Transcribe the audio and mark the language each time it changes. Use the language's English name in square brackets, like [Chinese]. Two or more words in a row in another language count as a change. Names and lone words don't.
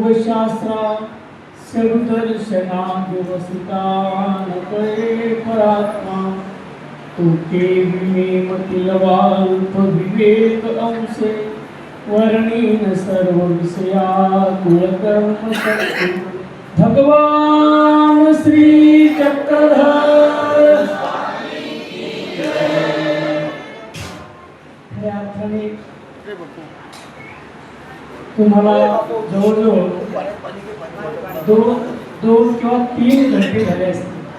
[Marathi] शास्त्रा सर्वदर्शना व्यवसिता नकळे परात्मा तो केविमे मतिलवाल्प विवेक अंशे वर्णीन सर्व विषया कुलकर्म शक्ती भगवान श्री चक्रधर खऱ्या अर्थाने तुम्हाला जवळजवळ दोन किंवा 3 घंटे झाले असतील